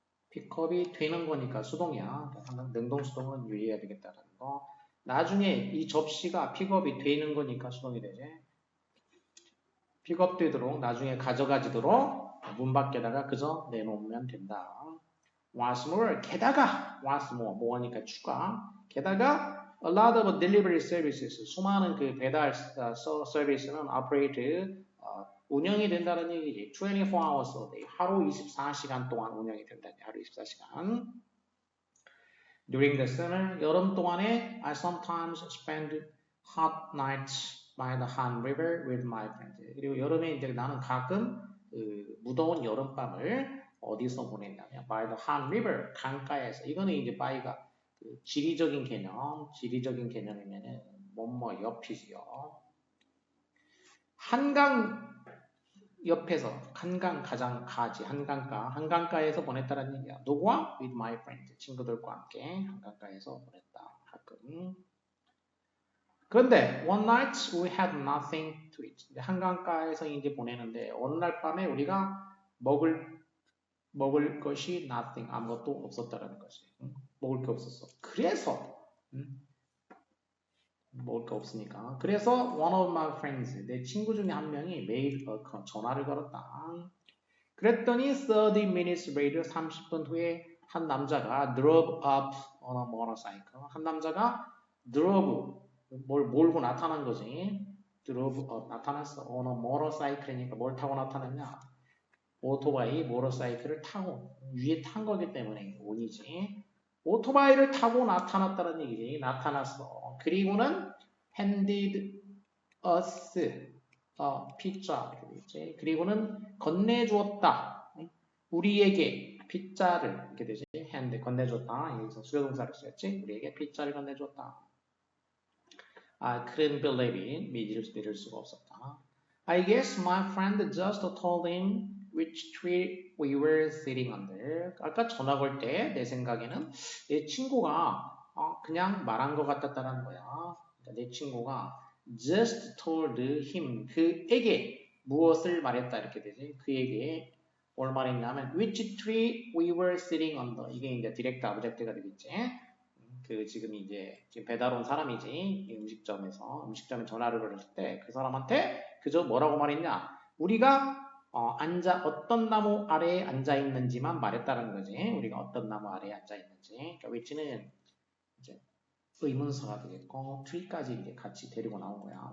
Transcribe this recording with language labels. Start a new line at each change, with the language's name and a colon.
Korean: 픽업이 되는 거니까 수동이야. 항상 능동수동은 유의해야 되겠다는 거. 나중에 이 접시가 픽업이 되는 거니까 수동이 되지. 픽업되도록 나중에 가져가지도록 문 밖에다가 그저 내놓으면 된다.
English: What's more,
Korean: 게다가
English: what's more,
Korean: 뭐하니까 추가. 게다가
English: a lot of delivery services,
Korean: 수많은 그 배달 서비스는 operate 운영이 된다는 얘기지.
English: 24 hours a day,
Korean: 하루 24시간 동안 운영이 된다니. 하루 24시간.
English: During the summer,
Korean: 여름 동안에
English: I sometimes spend hot nights by the Han River with my friends.
Korean: 그리고 여름에 이제 나는 가끔 그 무더운 여름밤을 어디서 보냈냐면
English: by the Han River,
Korean: 강가에서. 이거는 이제 by가 그 지리적인 개념이면은 뭐뭐 옆이지요. 한강 옆에서 한강 가장 가지 한강가에서 보냈다는 얘기야. 누구와?
English: With my friends,
Korean: 친구들과 함께 한강가에서 보냈다. 가끔. 그런데
English: one night we had nothing to eat.
Korean: 한강가에서 이제 보내는데 어느 날 밤에 우리가 먹을 것이 nothing, 아무것도 없었다라는 거지. 먹을 게 없었어. 그래서 먹을 게 없으니까. 그래서
English: one of my friends,
Korean: 내 친구 중에 한 명이
English: made a call,
Korean: 전화를 걸었다. 그랬더니
English: 30 minutes later,
Korean: 30분 후에 한 남자가
English: drove up on a motorcycle.
Korean: 한 남자가 drove, 뭘 몰고 나타난 거지.
English: drove up,
Korean: 나타났어.
English: on a motorcycle
Korean: 니까 뭘 타고 나타났냐. 오토바이, 모터사이클을 타고 위에 탄 거기 때문에 온이지. 오토바이를 타고 나타났다는 얘기지. 나타났어. 그리고는
English: handed us
Korean: 피자 이렇게 되지. 그리고는 건네주었다. 우리에게 피자를 이렇게 되지. hand 건네줬다. 여기서 수요동사를 쓰였지. 우리에게 피자를 건네줬다.
English: I couldn't believe it.
Korean: 믿을 수가 없었다.
English: I guess my friend just told him which tree we were sitting under.
Korean: 아까 전화 걸 때 내 생각에는 내 친구가 그냥 말한 것 같았다는 거야. 그러니까 내 친구가
English: just told him,
Korean: 그에게 무엇을 말했다 이렇게 되지. 그에게 뭘 말했냐면
English: which tree we were sitting under.
Korean: 이게 이제 디렉트 오브젝트가 되겠지. 그 지금 배달 온 사람이지. 음식점에 전화를 걸었을 때 그 사람한테 그저 뭐라고 말했냐. 우리가 어떤 나무 아래에 앉아 있는지만 말했다는 거지. 우리가 어떤 나무 아래에 앉아 있는지. 그러니까 which는 이제 의문사가 되겠고 tree까지 이제 같이 데리고 나온 거야.